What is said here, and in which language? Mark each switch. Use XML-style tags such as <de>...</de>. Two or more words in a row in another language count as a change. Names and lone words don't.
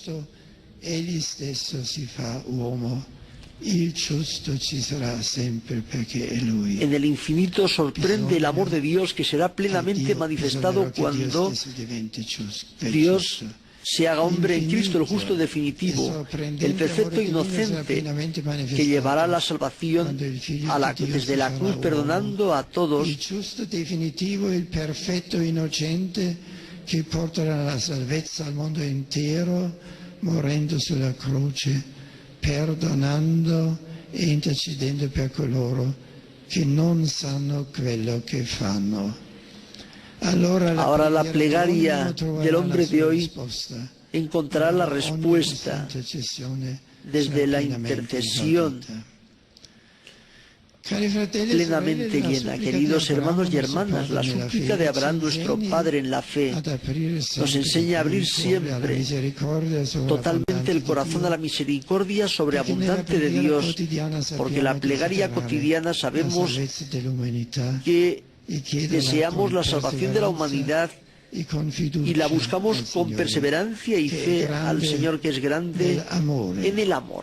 <es>En el infinito sorprende el amor de Dios, que será plenamente manifestado cuando Dios se haga hombre en Cristo, el justo definitivo, el perfecto inocente, que llevará la salvación desde la cruz, perdonando a todos. El justo definitivo, el perfecto inocente,</es> <it>que porterà la salvezza al mondo intero, morendo sulla croce, perdonando e intercedendo per coloro che non sanno quello che fanno.</it> <es>Ahora la plegaria del hombre de hoy encontrará la respuesta desde la intercesión plenamente llena. Queridos hermanos y hermanas, la súplica de Abraham, nuestro Padre en la fe, nos enseña a abrir siempre totalmente el corazón a la misericordia sobreabundante de Dios, porque la plegaria cotidiana sabemos que deseamos la salvación de la humanidad y la buscamos con perseverancia y fe al Señor, que es grande en el amor.</es>